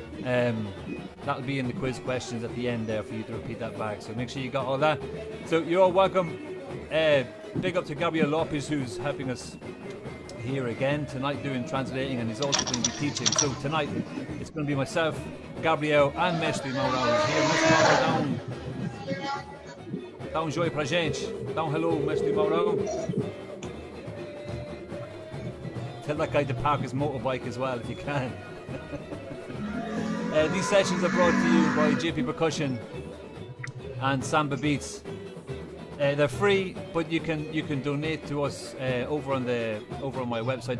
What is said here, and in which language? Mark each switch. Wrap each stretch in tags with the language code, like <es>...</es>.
<en>That'll be in the quiz questions at the end there for you to repeat that back, so make sure you got all that. So you're all welcome. Big up to Gabriel Lopes, who's helping us here again tonight doing translating, and he's also going to be teaching. So tonight it's going to be myself, Gabriel and Mestre Maurão here.</en> <pt>Mestre Maurão, dá joinha pra gente. Dá</pt> <en>hello,</en> <pt>Mestre Maurão.</pt> <en>Tell that guy to park his motorbike as well if you can. These sessions are brought to you by JP Percussion and Samba Beats. They're free, but you can donate to us over on my website.</en>